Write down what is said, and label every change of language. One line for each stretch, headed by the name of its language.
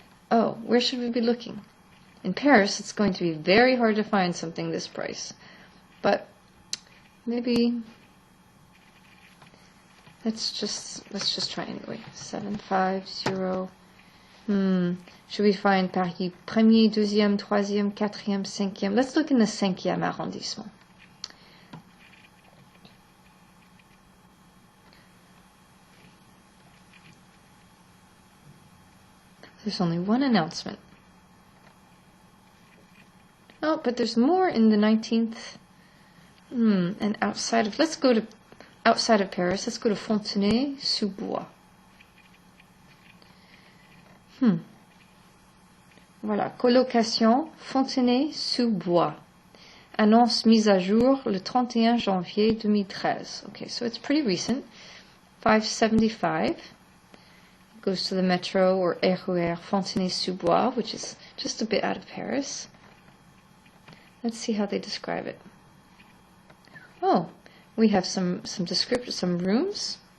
English: Oh, where should we be looking? In Paris, it's going to be very hard to find something this price. But maybe let's just try anyway. 750. Should we find Paris
French: premier, deuxième, troisième, quatrième, cinquième?
English: Let's look in the 5e arrondissement. There's only one announcement. Oh, but there's more in the 19th. And outside of, outside of Paris, let's go to Fontenay-sous-Bois.
French: Voilà, colocation Fontenay-sous-Bois. Annonce mise à jour le 31 janvier 2013.
English: Okay, so it's pretty recent. $575. Goes to the metro or RER Fontenay-sous-Bois, which is just a bit out of Paris. Let's see how they describe it. Oh, we have some description, some rooms.